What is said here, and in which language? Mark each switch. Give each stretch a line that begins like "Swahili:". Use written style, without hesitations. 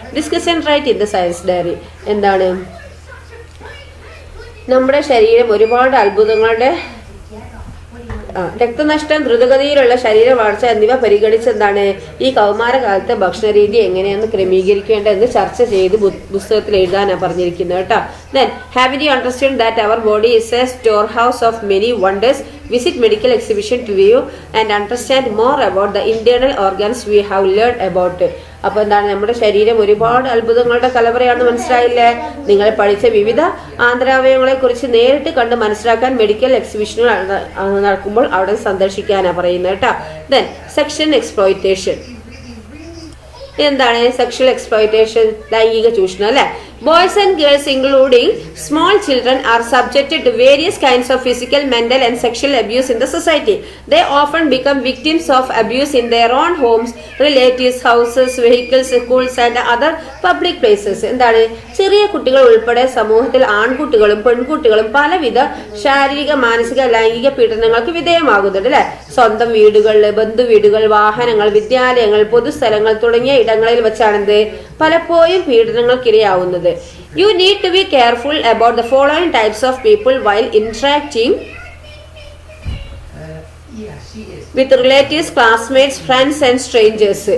English: Discuss and write in the science diary.
Malayalam: എന്താണ് നമ്മുടെ ശരീരം ഒരുപാട് അത്ഭുതങ്ങളുടെ രക്തനഷ്ടം, ദ്രുതഗതിയിലുള്ള ശരീര വളർച്ച എന്നിവ പരിഗണിച്ചെന്താണ് ഈ കൗമാരകാലത്തെ ഭക്ഷണരീതി എങ്ങനെയാണ് ക്രമീകരിക്കേണ്ടതെന്ന് ചർച്ച ചെയ്ത് പുസ്തകത്തിൽ എഴുതാനാണ് പറഞ്ഞിരിക്കുന്നത് കേട്ടോ.
English: Then, have you understood that our body is a storehouse of many wonders? Visit medical exhibition to view and understand more about the internal organs we have learned about.
Malayalam: അപ്പൊ എന്താണ്, നമ്മുടെ ശരീരം ഒരുപാട് അത്ഭുതങ്ങളുടെ കലവറയാണെന്ന് മനസ്സിലായില്ലേ? നിങ്ങൾ പഠിച്ച വിവിധ ആന്തരാവയവങ്ങളെ കുറിച്ച് നേരിട്ട് കണ്ട് മനസ്സിലാക്കാൻ മെഡിക്കൽ എക്സിബിഷനുകൾ നടക്കുമ്പോൾ അവിടെ സന്ദർശിക്കാനാ പറയുന്നത് കേട്ടോ. Then section exploitation. എന്താണ് സെക്ഷൽ എക്സ്പ്ലോയിറ്റേഷൻ? ലൈംഗിക ചൂഷണം അല്ലെ.
English: Boys and girls including small children are subjected to various kinds of physical, mental and sexual abuse in the society. They often become victims of abuse in their own homes, relatives, houses, vehicles, schools and other public places.
Malayalam: എന്താണ്, ചെറിയ കുട്ടികൾ ഉൾപ്പെടെ സമൂഹത്തിൽ ആൺകുട്ടികളും പെൺകുട്ടികളും പലവിധ ശാരീരിക, മാനസിക, ലൈംഗിക പീഡനങ്ങൾക്ക് വിധേയമാകുന്നുണ്ട് അല്ലെ. സ്വന്തം വീടുകളിൽ, ബന്ധുവീടുകൾ, വാഹനങ്ങൾ, വിദ്യാലയങ്ങൾ, പൊതുസ്ഥലങ്ങൾ തുടങ്ങിയ ഇടങ്ങളിൽ വെച്ചാണെന്ത് പലപ്പോഴും പീഡനങ്ങൾക്കിരയാവുന്നത്.
English: You need to be careful about the following types of people while interacting with relatives, classmates, friends and strangers.